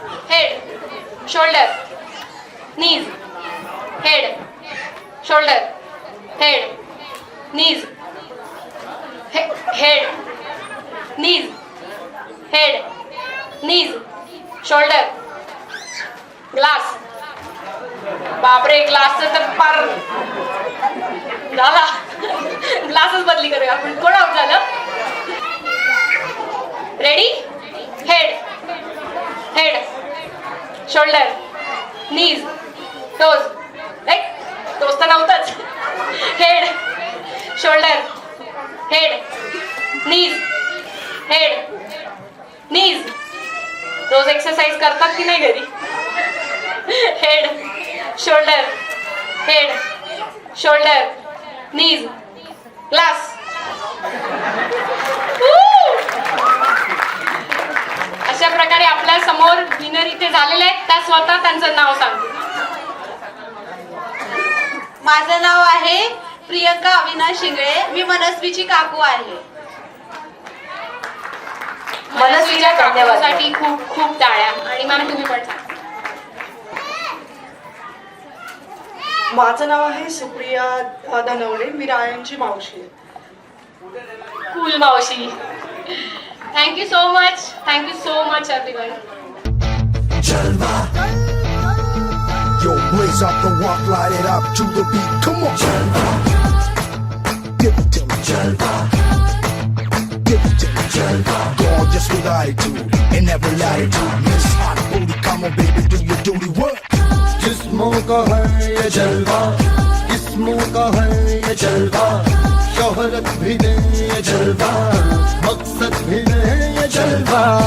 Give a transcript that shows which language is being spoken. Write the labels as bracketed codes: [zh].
[en] Head, shoulder, knees, head, shoulder, head, knees, head, knees, head, knees, shoulder, glass. [mr] बापरे, ग्लासचं तर पार झाला. ग्लासच बदली करूया आपण. कोण आउट झालं? [en] Ready? Head, head, shoulder, knees, toes. Toes [mr] तर नव्हतंच. [en] Head, shoulder, head, knees, head, knees. [mr] रोज एक्सरसाइज करतात की नाही घरी? [en] Head, shoulder, head, shoulder, knees, glass. [mr] अशा प्रकारे आपल्या समोर विनर इथे झालेले आहेत. त्या स्वतः त्यांचं नाव सांगतील. माझं नाव आहे प्रियंका अविनाश शिंगळे. मी मनस्वीची काकू आहे. मनस्वीच्या काकूसाठी खूप खूप टाळ्या. आणि मॅम तुम्ही पण सांगा. माझं नाव आहे सुप्रिया धनवडे. मी रायांची मावशी आहे. [en] Cool मावशी. Thank you so much everyone. Jalva. Yo, blaze up the walk, light it up to the beat. Come on, Jalva. Give it to me, Jalva. Give it to me, Jalva. Gorgeous with attitude in every latitude. Miss Hot Booty, come on, baby, do your duty work. [hi] जिस्मों का है ये जलवा, किस्मों का है ये जलवा, शोहरत भी दे ये जलवा, मकसद भी दे ये जलवा.